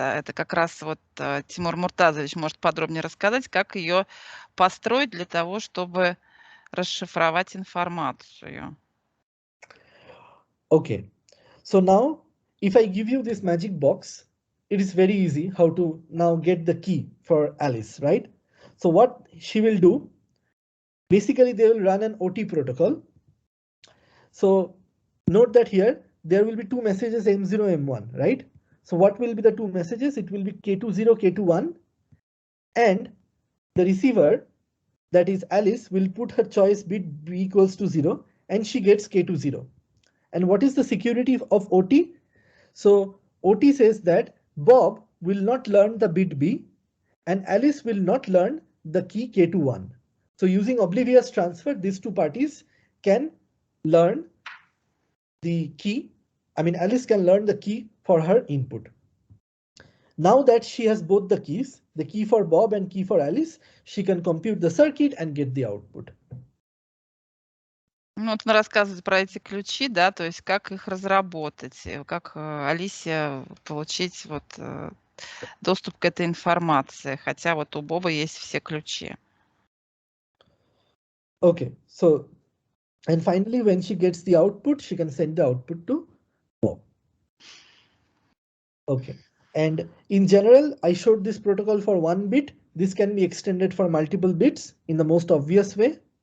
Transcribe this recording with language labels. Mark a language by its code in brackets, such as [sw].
[ru] Это как раз вот Тимур Муртазович может подробнее рассказать, как ее построить для того, чтобы расшифровать информацию. [en] Okay, so now if I give you this magic box, it is very easy how to now get the key for Alice, right? So what she will do, basically they will run an OT protocol. So note that here there will be two messages M0, M1, right? So what will be the two messages? It will be K20, K21, and the receiver, that is Alice, will put her choice bit B equals to 0 and she gets K20. And what is the security of OT? So OT says that Bob will not learn the bit B and Alice will not learn the key K21. So using Oblivious Transfer, these two parties can learn the key. I mean, Alice can learn the key for her input. Now that she has both the keys, the key for Bob and key for Alice, she can compute the circuit and get the output. [ru] Ну, вот он рассказывает про эти ключи, да, то есть как их разработать, как Алисе получить вот доступ к этой информации, хотя вот у Боба есть все ключи. [en] Okay, so and finally when she gets the output, she can send the output to Bob. Okay, and in general, I showed this protocol for 1 bit. This can be extended for multiple bits in the most obvious way.